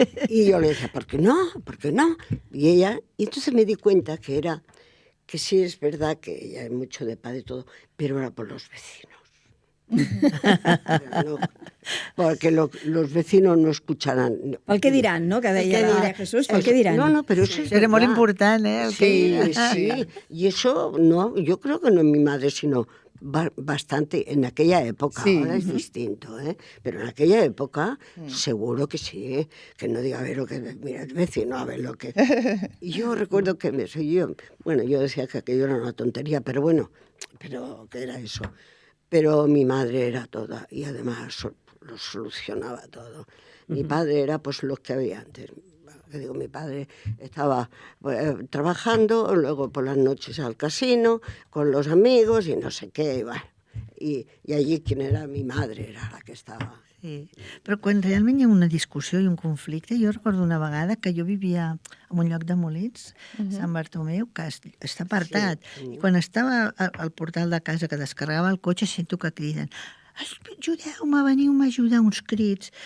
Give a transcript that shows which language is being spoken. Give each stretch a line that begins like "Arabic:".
Spanish: Y yo le decía, ¿por qué no? ¿Por qué no? Y entonces me di cuenta que sí es verdad que ella es mucho de paz y todo, pero era por los vecinos. No, porque los vecinos no escucharán.
Catalan: Pel què diran, no? Que deia Jesús, pel què diran?
Spanish: No, pero eso es
Catalan: Era molt
Spanish: verdad.
Catalan: important,
Spanish: Sí, sí. Y eso, no, yo creo que no es mi madre, sino bastante en aquella época. Sí. Ahora es distinto, ¿eh? Pero en aquella época seguro que sí, que no diga a ver lo que... Mira, el vecino, a ver lo que... Y yo recuerdo que yo decía que aquello era una tontería, pero bueno, pero que era eso. Pero mi madre era toda, y además lo solucionaba todo. Mi padre era pues lo que había antes. Que digo, mi padre estaba trabajando, luego por las noches al casino, con los amigos y no sé qué. Y allí quien era mi madre era la que estava. Sí.
Catalan: Però quan realment hi ha una discussió i un conflicte, jo recordo una vegada que jo vivia en un lloc de Molins, Sant Bartomeu, que està apartat, i quan estava al portal de casa que descarregava el cotxe sento que criden ajudeu-me, veniu-me a ajudar, uns crits.